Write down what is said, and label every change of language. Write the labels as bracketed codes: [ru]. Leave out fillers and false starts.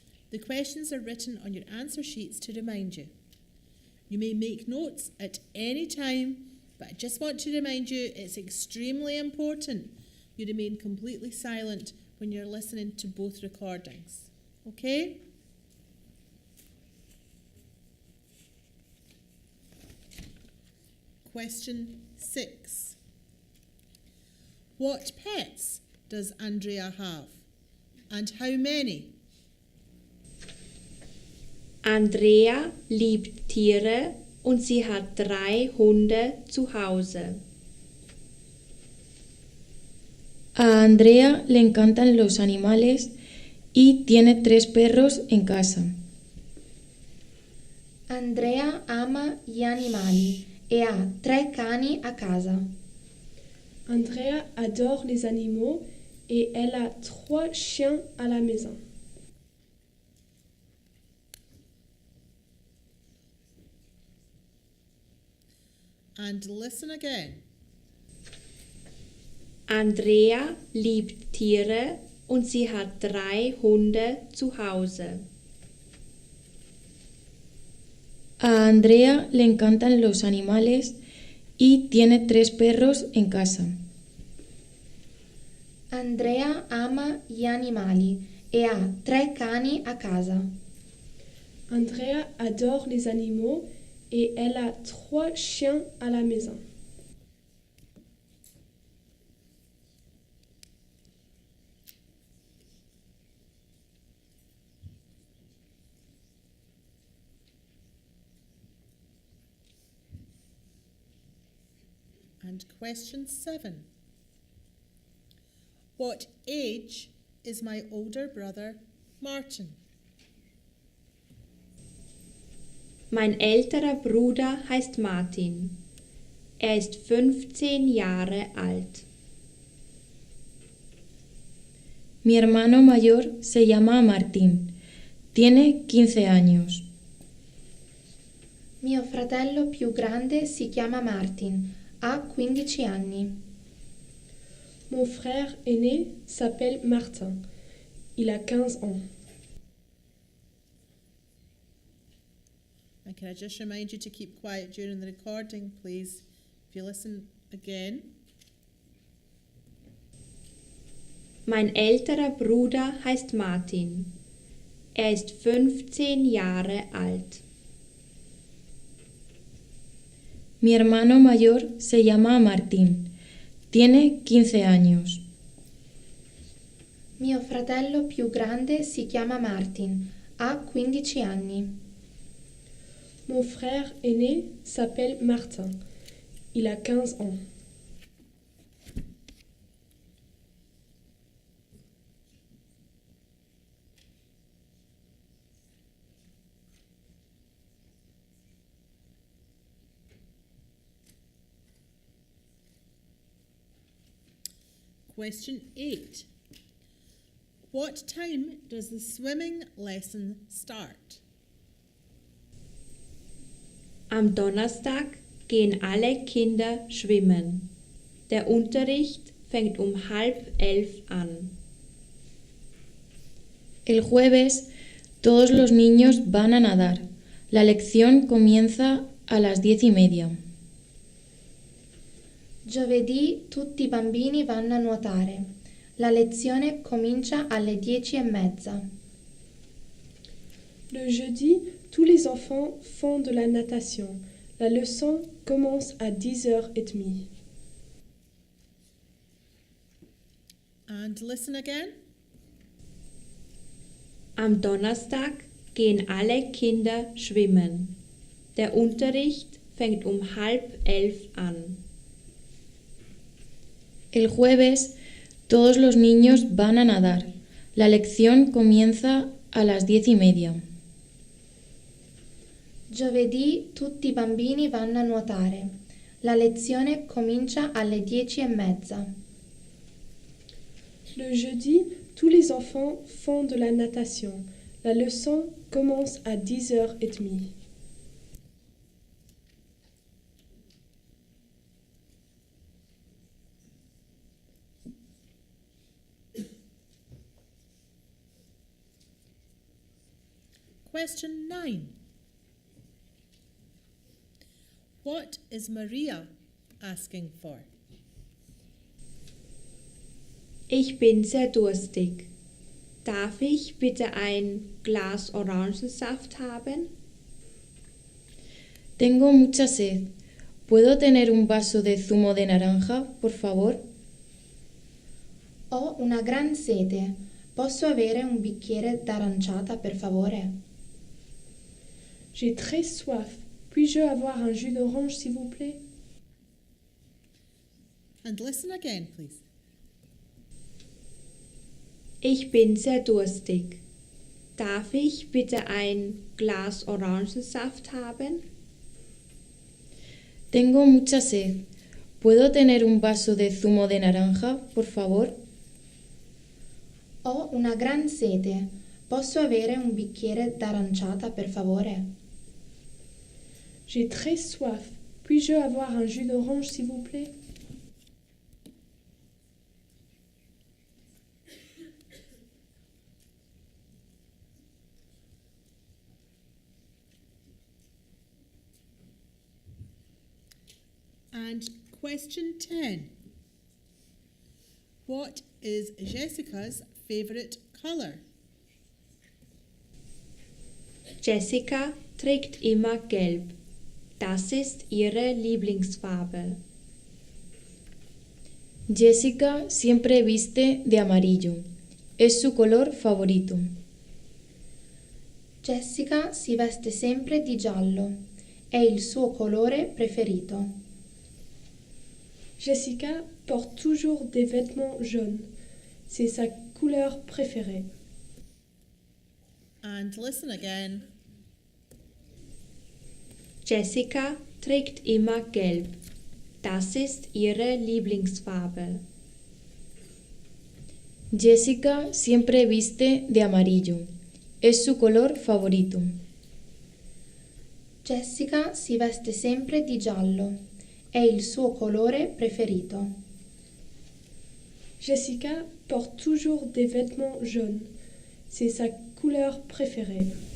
[en] The questions are written on your answer sheets to remind you. You may make notes at any time, but I just want to remind you it's extremely important you remain completely silent when you're listening to both recordings. Okay? Question 6. What pets does Andrea have, and how many? [de] Andrea liebt Tiere und sie hat 3 Hunde zu Hause. [es] A Andrea le encantan los animales y tiene 3 perros en casa. [it] Andrea ama gli animali e ha 3 cani a casa. [fr] Andrea adore les animaux et elle a 3 chiens à la maison. [en] And listen again. [de] Andrea liebt Tiere und sie hat 3 Hunde zu Hause. [es] A Andrea le encantan los animales y tiene 3 perros en casa. [it] Andrea ama gli animali e ha 3 cani a casa. [fr] Andrea adore les animaux et elle a 3 chiens à la maison. [en] And question 7. What age is my older brother Martin? [de] Mein älterer Bruder heißt Martin. Er ist 15 Jahre alt. [es] Mi hermano mayor se llama Martín. Tiene 15 años. [it] Mio fratello più grande si chiama Martin, ha 15 anni. [fr] Mon frère aîné s'appelle Martin. Il a 15 ans. [en] And can I just remind you to keep quiet during the recording, please? If you listen again. [de] Mein älterer Bruder heißt Martin. Er ist 15 Jahre alt. [es] Mi hermano mayor se llama Martín. Tiene 15 años. [it] Mio fratello più grande si chiama Martin, ha 15 anni. [fr] Mon frère aîné s'appelle Martin. Il a 15 ans. [en] Question 8. What time does the swimming lesson start? [de] Am Donnerstag gehen alle Kinder schwimmen. Der Unterricht fängt um 10:30 an. [es] El jueves todos los niños van a nadar. La lección comienza a las 10:30. [it] Giovedì tutti i bambini vanno a nuotare. La lezione comincia alle 10:30. [fr] Le jeudi, tous les enfants font de la natation. La leçon commence à 10h30. [en] And listen again. [de] Am Donnerstag gehen alle Kinder schwimmen. Der Unterricht fängt um 10:30 an. [es] El jueves todos los niños van a nadar. La lección comienza a las 10:30. [it] Giovedì tutti i bambini vanno a nuotare. La lezione comincia alle 10:30. [fr] Le jeudi, tous les enfants font de la natation. La leçon commence à 10h30. [en] Question 9. What is Maria asking for? [de] Ich bin sehr durstig. Darf ich bitte ein Glas Orangensaft haben? [es] Tengo mucha sed. ¿Puedo tener un vaso de zumo de naranja, por favor? [it] Ho una gran sete. Posso avere un bicchiere d'aranciata, per favore? [fr] J'ai très soif. Puis-je avoir un jus d'orange, s'il vous plaît? [en] And listen again, please. [de] Ich bin sehr durstig. Darf ich bitte ein Glas Orangensaft haben? [es] Tengo mucha sed. ¿Puedo tener un vaso de zumo de naranja, por favor? [it] Ho una gran sete. Posso avere un bicchiere d'aranciata, per favore? [fr] J'ai très soif. Puis-je avoir un jus d'orange, s'il vous plaît? [en] And question 10. What is Jessica's favourite colour? [de] Jessica trägt immer gelb. Das ist ihre Lieblingsfarbe. [es] Jessica siempre viste de amarillo. Es su color favorito. [it] Jessica si veste sempre di giallo. È il suo colore preferito. [fr] Jessica porte toujours des vêtements jaunes. C'est sa couleur préférée. [en] And listen again. [de] Jessica trägt immer gelb. Das ist ihre Lieblingsfarbe. [es] Jessica siempre viste de amarillo. Es su color favorito. [it] Jessica si veste sempre di giallo. È il suo colore preferito. [fr] Jessica porte toujours des vêtements jaunes. C'est sa couleur préférée.